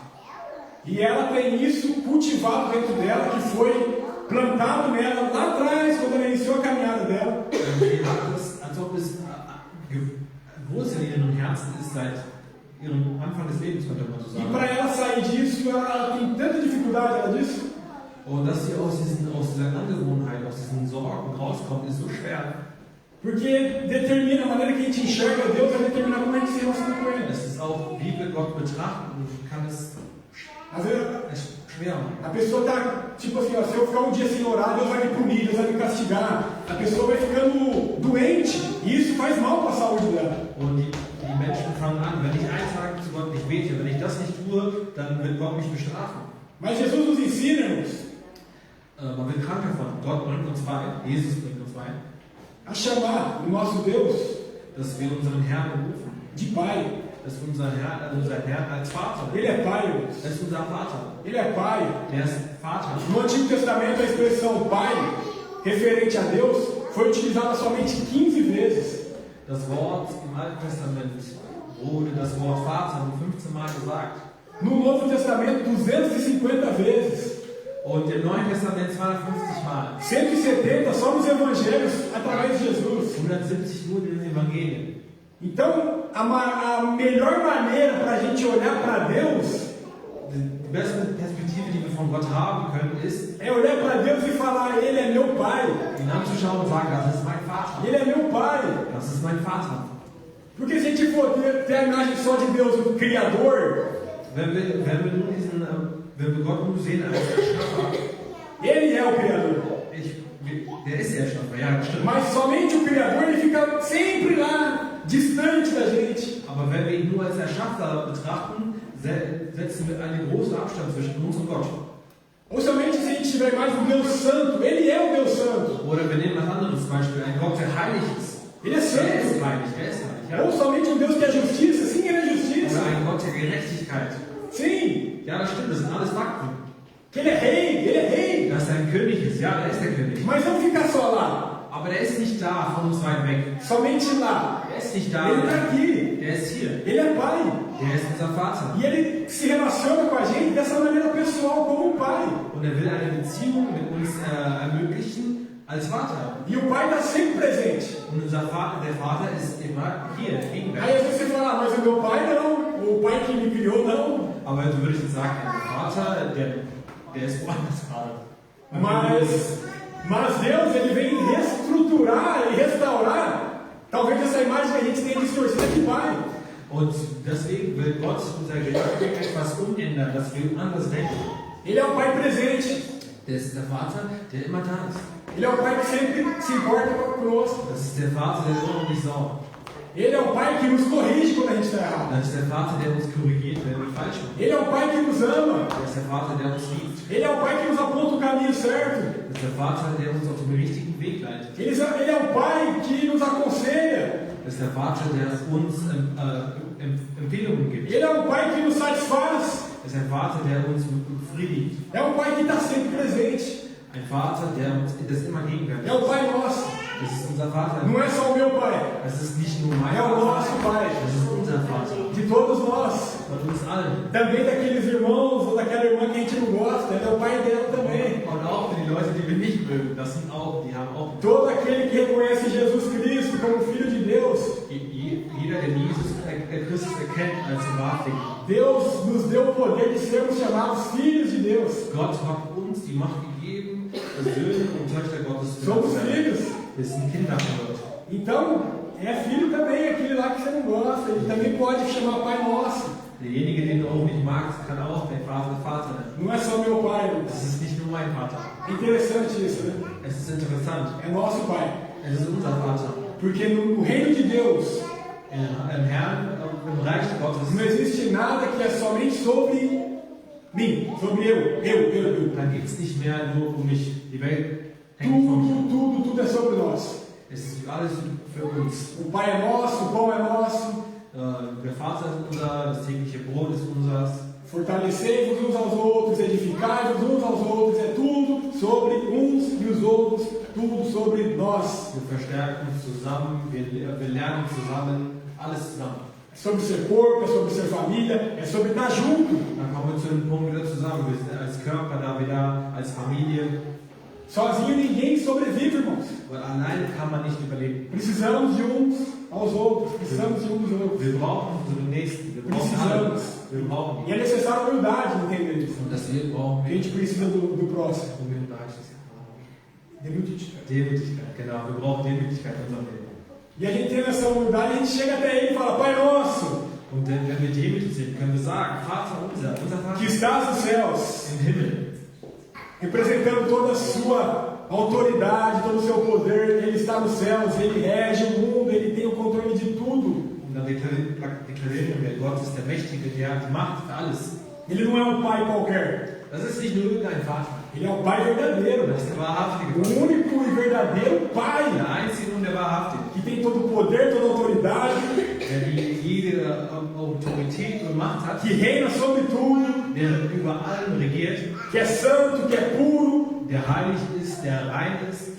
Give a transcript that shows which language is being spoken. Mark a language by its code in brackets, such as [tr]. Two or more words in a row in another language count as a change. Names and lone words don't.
[pt] E ela tem isso cultivado dentro dela, que foi plantado nela lá atrás, quando ela iniciou a caminhada dela. [de] Sie hat es, als ob es Wurzel in ihrem Herzen ist seit ihrem Anfang des Lebens, könnte man so [pt] E [de] sagen. [pt] para ela sair disso, ela tem tanta dificuldade, ela disse. [de] Und dass sie aus dieser Angewohnheit, aus diesen Sorgen rauskommt, ist so schwer. [pt] Porque determina a maneira que a gente enxerga Deus, vai determinar como a gente se relaciona com Ele. [de] Es ist auch, wie wir Gott betrachten, kann es [pt] Às vezes [de] schwer. [pt] a pessoa está tipo assim, ó, se eu ficar um dia sem orar, Deus vai me punir, Deus vai me castigar. A pessoa vai ficando doente e isso faz mal para a saúde dela. [de] Und die Menschen fangen an, wenn ich einen Tag zu Gott nicht bete, wenn ich das nicht tue, dann wird Gott mich bestrafen. [pt] Mas Jesus nos ensina, irmãos, [de] Man wird krank davon. Gott bringt uns bei, Jesus bringt uns bei, [pt] a chamar o nosso Deus [de] dass wir unseren Herrn rufen. [pt] de Pai. [de] Dass unser Herr als Vater. [pt] Ele é Pai, irmãos. [de] Das ist unser Vater. [pt] Ele é Pai. [de] Der ist Vater. [pt] No Antigo Testamento, a expressão Pai, referente a Deus, foi utilizada somente 15 vezes. [de] Das Wort im Alten Testament wurde das Wort Vater nur 15 Mal gesagt. [pt] No Novo Testamento, 250 vezes. [de] Und im Neuen Testament 250 Mal. [pt] 170 só nos Evangelhos, através de Jesus. [de] 170 nur in den Evangelien. [pt] Então, a melhor maneira para a gente olhar para Deus [de] Die beste Perspektive, die wir von Gott haben können, ist, [pt] é olhar para Deus e falar: Ele é meu Pai. [de] ihn anzuschauen und sagen, das ist mein Vater. [pt] Ele é meu Pai. [de] Das ist mein Vater. [pt] Porque se a gente for ter a imagem só de Deus, o Criador, [de] Wenn wir Gott nur sehen als Erschaffer, [pt] Ele é o Criador. [de] der ist der Erschaffer, ja, stimmt. [pt] Mas somente o Criador, ele fica sempre lá, distante da gente. [de] Aber wenn wir ihn nur als Erschaffer betrachten, setzen wir einen großen Abstand zwischen uns und Gott. [pt] Ou somente se a gente tiver mais um Deus Santo, Ele é o Deus Santo. [de] Oder wir nehmen was anderes Beispiel, ein Gott, der heilig ist. [pt] Ele é [de] Er ist [pt] santo. [de] heilig, ja. [pt] Ou somente um Deus que é justiça, sim, Ele é justiça. [de] Oder ein Gott der Gerechtigkeit. [pt] Sim, [de] Ja, das stimmt, das sind alles Fakten. [pt] que Ele é rei. [de] Dass er ein König ist, ja, er ist der König. [pt] Mas não fica só lá, [de] Aber der ist nicht da, von uns weit weg. [pt] somente lá. [de] Der ist nicht da, [pt] Ele está aqui. [de] der ist hier. [pt] Ele é Pai. [de] Der ist unser Vater. [pt] E Ele se relaciona com a gente dessa maneira pessoal, como um Pai. [de] und er will eine Beziehung mit uns ermöglichen als Vater. [pt] E o Pai está sempre presente. [de] Und der Vater ist immer hier, [pt] Aí [de] gegenwärtig. [pt] às vezes você fala, ah, mas o meu pai não, o pai que me criou não. [de] Aber du würdest jetzt sagen, der Vater, der ist woanders gerade. [pt] Mas Deus, ele vem reestruturar e restaurar talvez essa imagem que a gente tem distorcida de pai. [de] Und deswegen will Gott unser Gedanken etwas umändern, dass wir anders denken. [pt] Ele é um Pai presente. [de] Der ist der Vater, der immer da ist. [pt] Ele é um Pai que sempre se importa conosco. [de] Das ist der Vater, der immer um dich sorgt. [pt] Ele é um Pai que nos corrige quando a gente está errado. [de] Das ist der Vater, der uns korrigiert, wenn wir falsch machen. [pt] Ele é um Pai que nos ama. [de] Das ist der Vater, der uns liebt. [pt] Ele é um Pai que nos aponta o caminho certo. [de] Das ist der Vater, der uns auf den richtigen Weg leitet. [pt] Ele é um Pai que nos aconselha. [de] Das ist der Vater, der uns Empfehlungen gibt. [pt] Ele é um Pai que nos satisfaz. [de] Das ist ein Vater, der uns befriedigt. [pt] É um Pai que está sempre presente. [de] Ein Vater, der uns das immer gegenwärtig [pt] É o Pai nosso. [de] Das ist unser Vater. [pt] Não é só o meu Pai. [de] Das ist nicht nur mein [pt] É o nosso [de] Vater. [pt] Pai. [de] Das ist unser Vater. [pt] De todos nós. [de] Von uns allen. [pt] Também daqueles irmãos ou daquela irmã que a gente não gosta. Ele é o Pai dela também. [de] Und auch für die Leute, die wir nicht mögen, das sind auch, die haben auch. [pt] Todo aquele que reconhece Jesus Cristo como Filho de Deus. [de] Jeder, der Jesus Christus erkennt als wahrhaftig. [pt] Deus nos deu o poder de sermos chamados filhos de Deus. [de] Gott hat uns die Macht gegeben, Söhne und Töchter Gottes zu [pt] Somos [de] sein. [pt] filhos. [de] Wir sind Kinder von Gott. [pt] Então, é filho também, aquele lá que você não gosta. Ele também pode chamar Pai Nosso. [de] Derjenige, den du auch nicht magst, kann auch dein Vater nennen. [pt] Não é só meu Pai. [de] Das ist nicht nur mein Vater. [pt] É interessante isso, né? [de] Es ist interessant. [pt] É nosso Pai. [de] Es ist unser Vater. [pt] Porque no reino de Deus [de] Im Herrn, im Reich Gottes, [pt] não existe nada que é somente sobre mim, sobre eu. [de] dann geht es nicht mehr nur um mich. Die Welt hängt von mir. [pt] Tudo é sobre nós. [de] Es ist alles für uns. [pt] O Pai é nosso, o pão é nosso. [de] Der Vater ist unser, das tägliche Brot ist unseres. [pt] Fortalecei-vos uns aos outros, edificai-vos uns aos outros. É tudo sobre uns e os outros, tudo sobre nós. [de] Wir verstärken uns zusammen, wir lernen zusammen, alles zusammen. [pt] É sobre ser corpo, é sobre ser família, é sobre estar junto. [de] Dann kommen wir zu dem Punkt wieder zusammen. Wir sind als Körper da wieder, als Familie. [pt] Sozinho ninguém sobrevive, irmãos. [de] Weil alleine kann man nicht überleben. [pt] Precisamos de uns aos outros. Precisamos de uns aos outros. [de] Wir brauchen unsere Nächsten. Wir brauchen alle. Wir brauchen [pt] E é necessário humildade, entender isso. [de] Und deswegen brauchen [pt] A [de] wir [pt] gente precisa do próximo. [de] Demütigkeit, genau. Wir brauchen Demütigkeit in unserem Leben. [pt] E a gente tem essa humildade, a gente chega até ele e fala, Pai Nosso, [de] Und wenn wir demütig sind, können wir sagen, Vater unser Vater [pt] que estás nos céus, [de] im Himmel. [pt] representando toda a sua autoridade, todo o seu poder, ele está nos céus, ele rege o mundo, ele tem o controle de tudo. [de] Und dann deklarieren wir, Gott ist der Mächtige, der hat die Macht für alles. [pt] Ele não é um pai qualquer, [de] Das ist nicht nur irgendein Vater. [pt] ele é o pai verdadeiro, [de] Das ist der wahrhaftige [pt] o [de] Gott. [pt] único e verdadeiro pai, [de] Der einzige und der wahrhaftige. [pt] que tem todo o poder, toda a autoridade, [de] Der jede Autorität und Macht hat. [pt] que reina sobre tudo, [de] Der über allem regiert. [pt] que é santo, que é puro, [de] Der heilig ist, der rein ist.